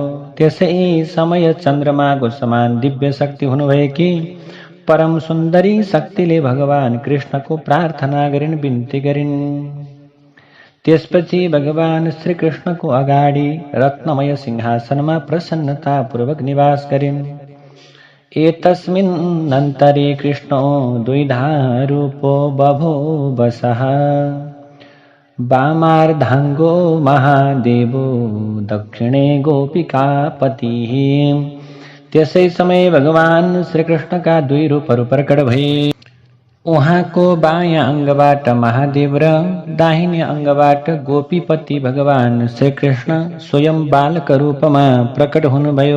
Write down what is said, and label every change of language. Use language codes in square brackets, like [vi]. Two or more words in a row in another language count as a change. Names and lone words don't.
[ne] त्यसै समय चन्द्रमाको समान दिव्य शक्ति हुनुभएकी परम सुन्दरी शक्तिले भगवान कृष्णको प्रार्थना गरिन्, बिन्ती गरिन्। त्यसपछि भगवान श्रीकृष्णको अगाडि रत्नमय सिंहासनमा प्रसन्नतापूर्वक निवास गरिन्। [sa] एतस्मिन्नन्तरे कृष्णो द्विधा रूपो बभूवसः, वामार्धाङ्गो महादेवो दक्षिणे गोपिकापतिः। [ne] त्यसै समय भगवान श्रीकृष्णका दुई रूपहरू प्रकट भए। उहाँको बायाँ अङ्गबाट महादेव र दाहिने अङ्गबाट गोपीपति भगवान श्रीकृष्ण स्वयं बालक रूपमा प्रकट हुनुभयो।